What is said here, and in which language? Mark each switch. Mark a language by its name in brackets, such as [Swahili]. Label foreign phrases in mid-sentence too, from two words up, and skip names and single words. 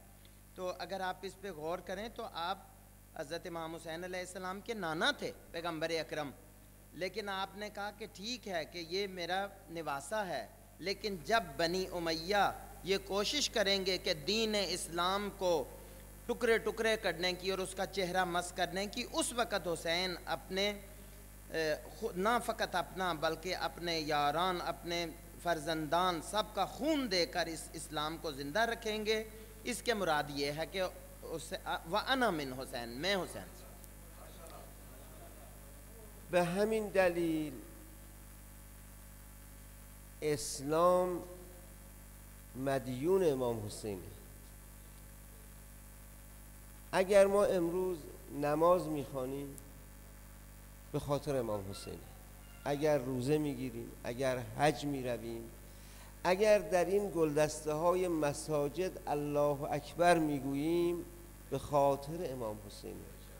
[Hindi] तो अगर आप इस पे गौर करें तो आप हज़रत इमाम हुसैन अलैहिस्सलाम के नाना थे पैगम्बर अकरम, लेकिन आपने कहा कि ठीक है कि ये मेरा निवासा है, लेकिन जब बनी उमैया ये कोशिश करेंगे कि दीन इस्लाम को टुकड़े टुकड़े करने की और उसका चेहरा मस करने की, उस वक़्त हुसैन अपने ना फ़कत अपना बल्कि अपने यारान, अपने फ़र्जंदान सब का खून देकर इस इस्लाम को ज़िंदा रखेंगे। इसके मुराद ये है कि [Arabic] و أنا من حسين, [Hindi] मैं हुसैन। [Persian] به همین دلیل اسلام مدیون امام حسینه. اگر ما امروز نماز میخوانیم به خاطر امام حسینه، اگر روزه میگیریم، اگر حج میرویم، اگر در این گلدسته های مساجد [Arabic] الله اکبر [Persian] میگوییم به خاطر امام حسینه.